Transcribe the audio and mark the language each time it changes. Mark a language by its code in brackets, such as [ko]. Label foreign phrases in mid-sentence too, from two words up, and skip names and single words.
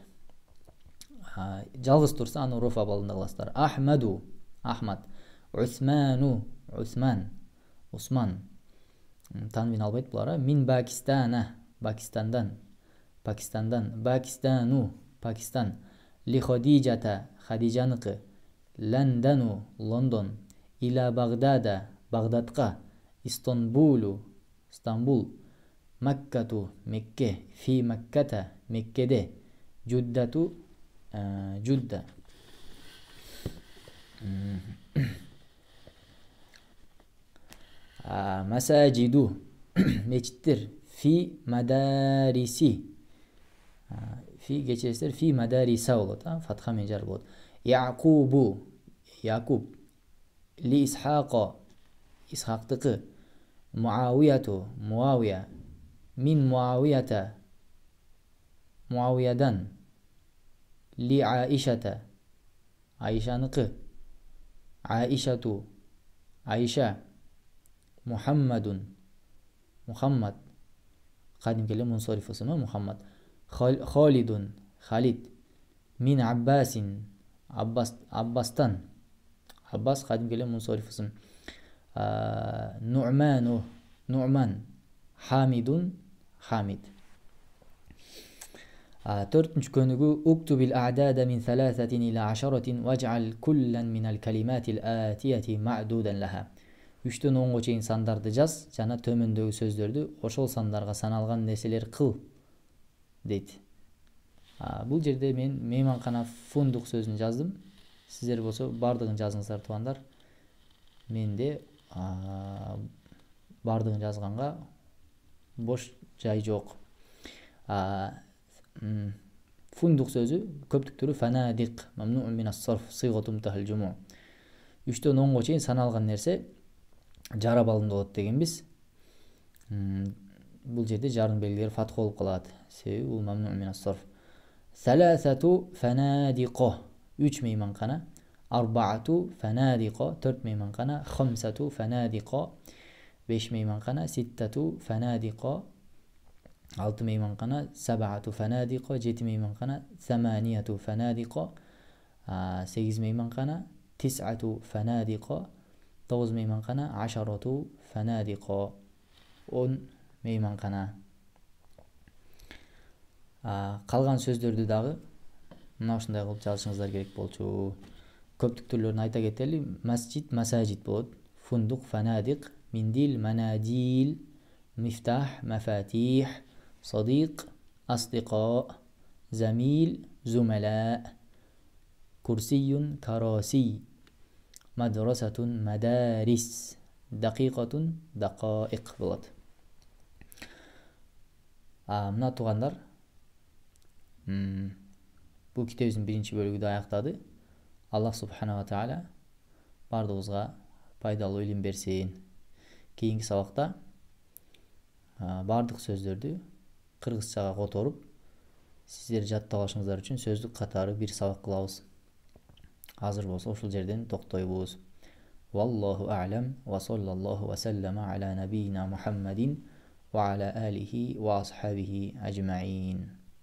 [ky] Жалгыз турса аны роф абалында кыласыздар. Ахмаду Ахмад. Усману Усман. Усман танвин албайт булар. [ar] من باكستان [ky] Пакистандан. Пакистану Пакистан. [ar] لخديجة [ky] Хадижаныкы. Ландану Лондон. [ar] إلى بغداد [ky] Багдадка. Истанбулу Стамбул. Маккату Мекке. [ar] في مكة [ky] Меккеде. Джуддату Джудда. Масаджиду мечиттер. [ar] في مدارس. [ky] Фи geçesler [ar] في مدارس [ky] болот, фатха менен жар болот. Яқубу Яқуб. [ar] لإسحاق [ky] Исхақтыкы. Муавияту Муавия. [ar] من معاوية [ky] Муавиядан. [ar] لعائشة [ky] Аишаныкы. Аишату Аиша. Мухаммадун Мухаммад кадимки эле мунсариф ысымы Мухаммад. Халидун Халид. [ar] من عباس [ky] Аббастан Аббас кадимки эле мунсариф ысым. Ну'ману Ну'ман. Хамидун Хамид. Төртүнчү көнүгү [ar] اكتب الأعداد من 3 إلى 10 واجعل كلا من الكلمات الآتية معدودا لها. [ky] 3'төн 10'га чейин сандарды жаз жана төмөндөгү сөздөрдү ошол сандарга саналган нерселер кыл дейт. Бул жерде мен мейманкана фундук сөзүн жаздым. Сиздер болсо бардыгын жазыңыздар туугандар. Менде бардыгын жазганга бош жай жок. Фундук сөзү көптүктүрү [ar] فنادق ممنوع من الصرف صيغة منتهى الجموع. [ky] 3'төн 10'га чейин саналган нерсе жарап алынды болот дегенбиз. Бул жерде жарын белгилери фатха болуп калат. Себеби бул [ar] ممنوع من الصرف. ثلاثة فنادق 3 мейманкана, أربعة فنادق 4 мейманкана, خمسة فنادق 5 мейманкана, ستة فنادق 6 мейманкана, سبعة فنادق 7 мейманкана, ثمانية فنادق 8 мейманкана, تسعة فنادق 9 мейманкана, عشرة فنادق 10 мейманкана. [ky] Калган сөздөрдү дагы мына ушундай кылып жазышыңыздар керек болчу. Көптүктүрлөрүн айта кетели. [ar] مسجد، مساجد [ky] болот. [ar] فندق، فنادق، منديل، مناديل، مفتاح، مفاتيح، صديق، أصدقاء، زميل، زملاء، كرسي، كراسي، مدرسة، مدارس، دقيقة، دقائق болот. [ky] Мына туугандар, бул китебибиздин биринчи бөлүгү да аяктады. Аллах [ar] سبحانه وتعالى [ky] бардыгыбызга пайдалуу илим берсин. Кийинки сабакта бардык сөздөрдү кыргызчага которуп сиздер жаттап алышыңыздар үчүн сөздүк катары бир сабак кылабыз. Азыр болсо ушул жерден токтойбуз. [ar] والله أعلم وصلى الله وسلم على نبينا محمد وعلى آله وأصحابه أجمعين.